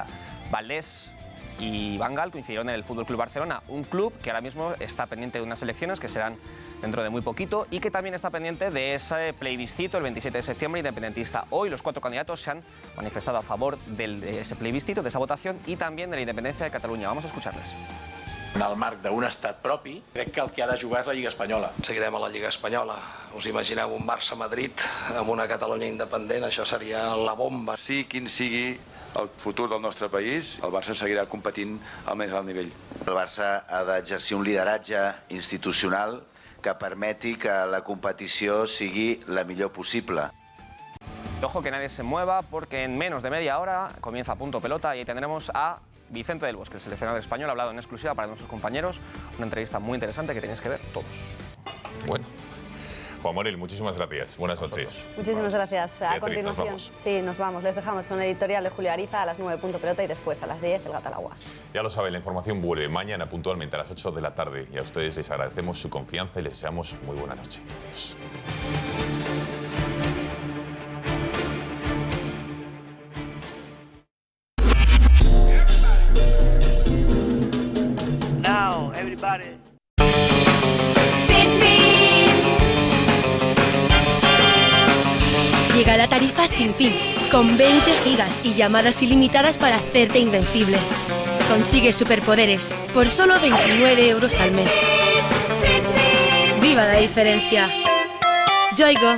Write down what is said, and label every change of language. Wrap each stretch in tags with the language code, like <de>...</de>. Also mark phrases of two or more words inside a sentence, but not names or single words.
<es>Valdés y Van Gaal coincidieron en el FC Barcelona, un club que ahora mismo está pendiente de unas elecciones que serán dentro de muy poquito y que también está pendiente de ese plebiscito el 27 de septiembre independentista. Hoy los 4 candidatos se han manifestado a favor de ese plebiscito, de esa votación y también de la independencia de Catalunya. Vamos a escucharles.</es> <ca>En el marc d'un estat propi, crec que el que ha de jugar és la Lliga Espanyola. Seguirem a la Lliga Espanyola. Us imagineu un Barça-Madrid amb una Catalunya independent? Això seria la bomba. Sí, quin sigui el futur del nostre país, el Barça seguirà competint al més alt nivell. El Barça ha d'exercir un lideratge institucional que permeti que la competició sigui la millor possible.</ca> <es>Ojo que nadie se mueva porque en menos de media hora comienza Punto Pelota y ahí tendremos a Vicente del Bosque, el seleccionador español, ha hablado en exclusiva para nuestros compañeros. Una entrevista muy interesante que tenéis que ver todos. Bueno. Juan Manuel, muchísimas gracias. Buenas noches. Muchísimas gracias. A Beatriz, continuación, nos vamos. Sí, nos vamos. Les dejamos con el editorial de Julio Ariza a las 9 Punto Pelota y después a las 10 el Gato al Agua. Ya lo saben, la información vuelve mañana puntualmente a las 8 de la tarde y a ustedes les agradecemos su confianza y les deseamos muy buena noche. Adiós.</es> <en>Now, everybody.</en> <es>Llega la tarifa Sin Fin, con 20 gigas y llamadas ilimitadas para hacerte invencible. Consigue superpoderes por solo 29 € al mes. ¡Viva la diferencia! Yoigo.</es>